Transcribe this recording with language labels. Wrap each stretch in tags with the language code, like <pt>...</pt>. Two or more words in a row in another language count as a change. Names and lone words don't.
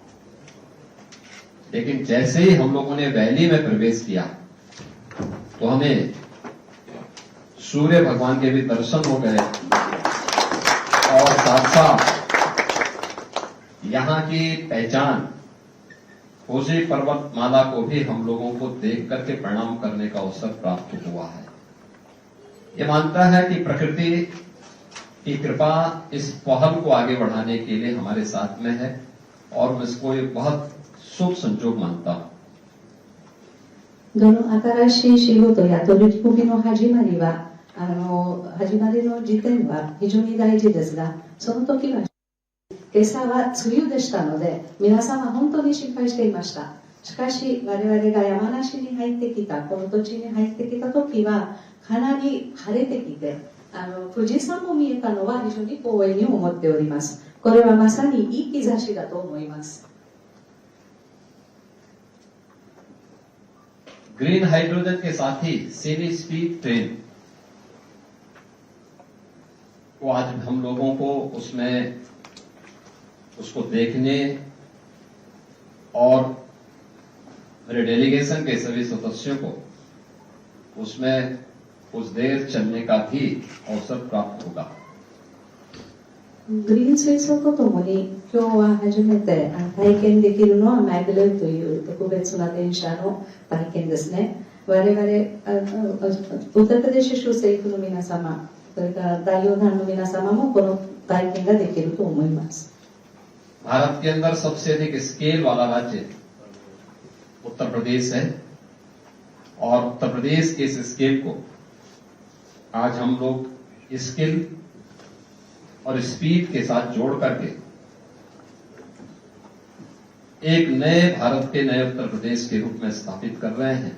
<hi>लेकिन जैसे ही हम लोगों ने वैली में प्रवेश किया तो हमें सूर्य भगवान के भी दर्शन हो गए और साथ साथ यहां की पहचान फूजी पर्वतमाला को भी हम लोगों को देख करके प्रणाम करने का अवसर प्राप्त हुआ है। ये मानता है कि प्रकृति की कृपा इस पहल को आगे बढ़ाने के लिए हमारे साथ में है और मैं इसको एक बहुत शुभ संजोग मानता हूं।</hi> <ja>どの新しい仕事や取り組みの始まりは始まりの時点は非常に大事ですが、その時は今朝は梅雨でしたので皆様本当に心配していました。しかし我々が山梨に入ってきた、この土地に入ってきた時はかなり晴れてきて富士山も見えたのは非常に光栄に思っております。これはまさにいい兆しだと思います。</ja> <en>green hydrogen</en> <hi>के साथ ही</hi> <en>semi speed train</en> <hi>को आज हम लोगों को उसको देखने और मेरे डेलीगेशन के सभी सदस्यों को उसमें कुछ देर चलने का भी अवसर प्राप्त होगा।</hi> <ja>グリーン水素とともに今日は初めて体験できるのはマグレーという特別な電車の体験ですね。我々ウッタプラデシュ州政府の皆様、それから代表団の皆様もこの体験ができると思います。</ja> <hi>भारत के अंदर सबसे अधिक स्केल वाला राज्य उत्तर प्रदेश है और उत्तर प्रदेश के इस स्केल को आज हम लोग स्किल और स्पीड के साथ जोड़ करके एक नए भारत के नए उत्तर प्रदेश के रूप में स्थापित कर रहे हैं।</hi>